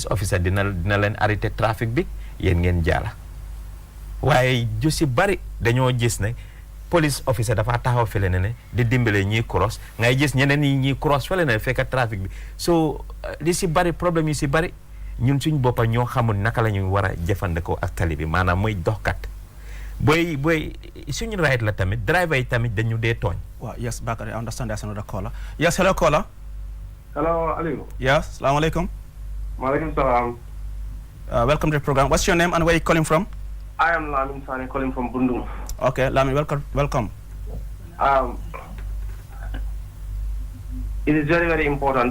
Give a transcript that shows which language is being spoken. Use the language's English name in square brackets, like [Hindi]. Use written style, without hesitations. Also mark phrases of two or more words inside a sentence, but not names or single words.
[Wolof] officer dina leen arrêté trafic bi yéen ngeen jaala waaye ju si bari dañoo gis ne [English] police officer [Wolof] dafa taxaw fele ne di dimbale ñiy cross ngay gis ñeneen ñi cross fele ne fekk trafic bi so li si bari problème yi si bari ñun suñ boppa ñoo xamul naka la ñuy war a jëfandikoo ak tali bi maanaam muy doxkat booy suñu right la tamit driver yi tamit dañu dee tooñ. [English] waaw yes Bakary I understand there's another caller yes hello caller. Hello, Aliou. [Arabic] Yes, السلام عليكم. وعليكم سلام. [English] Welcome to the program. What's your name and where are you calling from? I am Lamin Sane calling from Bundung. Okay, Lamin, welcome. It is very, very important.